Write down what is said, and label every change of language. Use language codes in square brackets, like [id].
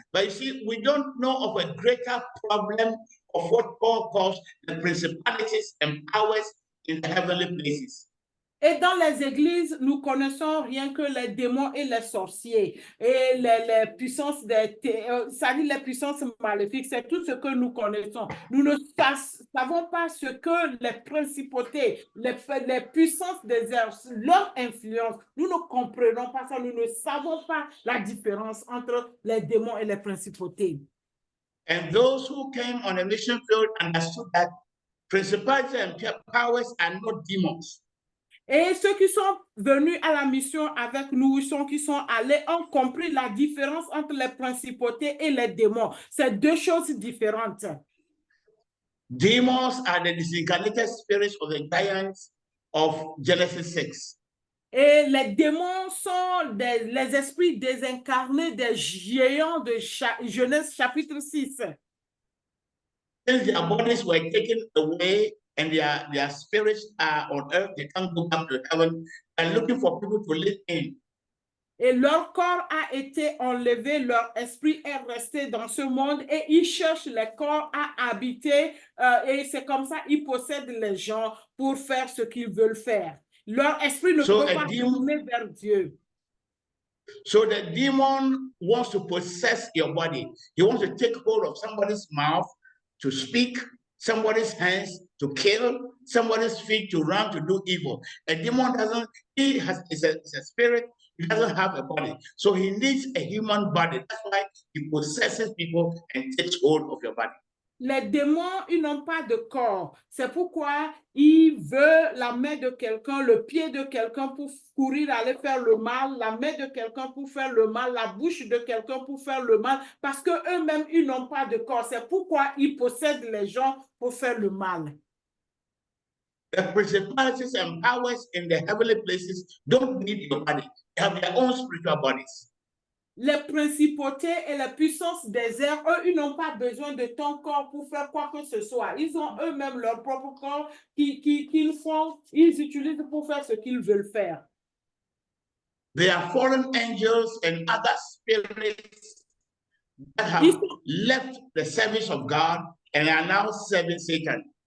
[en] But you see, we don't know of a greater problem of what Paul calls the principalities and powers in the heavenly places. [fr] Et dans les églises, nous connaissons rien que les démons et les sorciers et les puissances c'est-à-dire les puissances maléfiques, c'est tout ce que nous connaissons. Nous ne savons pas ce que les principautés, les puissances des airs, leur influence, nous ne comprenons pas ça, nous ne savons pas la différence entre les démons et les principautés. [en] And those who came on a mission field understood that principalities and powers are not demons. [fr] Et ceux qui sont venus à la mission avec nous, qui sont allés, ont compris la différence entre les principautés et les démons. C'est deux choses différentes. [en] Demons are the disincarnated spirits of the giants of Genesis 6. [fr] Et les démons sont les esprits désincarnés des géants de Genèse chapitre 6. [en] Since their bodies were taken away, and their spirits are on earth, they can't go back to heaven, and looking for people to live in. [fr] Et leur corps a été enlevé, leur esprit est resté dans ce monde et ils cherchent les corps à habiter et c'est comme ça ils possèdent les gens pour faire ce qu'ils veulent faire. Leur esprit ne peut pas tourner vers Dieu. [en] So the demon wants to possess your body. He wants to take hold of somebody's mouth to speak, somebody's hands to kill, somebody's feet to run to do evil. A demon is a spirit, he doesn't have a body. So he needs a human body. That's why he possesses people and takes hold of your body. [fr] Les démons, ils n'ont pas de corps. C'est pourquoi il veut la main de quelqu'un, le pied de quelqu'un pour courir, aller faire le mal, la main de quelqu'un pour faire le mal, la bouche de quelqu'un pour faire le mal, parce qu'eux-mêmes, ils n'ont pas de corps. C'est pourquoi ils possèdent les gens pour faire le mal. [en] The principalities and powers in the heavenly places don't need your body. They have their own spiritual bodies. [fr] Les principautés et les puissances des airs, eux, ils n'ont pas besoin de ton corps pour faire quoi que ce soit. Ils ont eux-mêmes leur propre corps qu'ils font, ils utilisent pour faire ce qu'ils veulent faire. [en] They are fallen angels and other spirits that have left the service of God and are now serving Satan.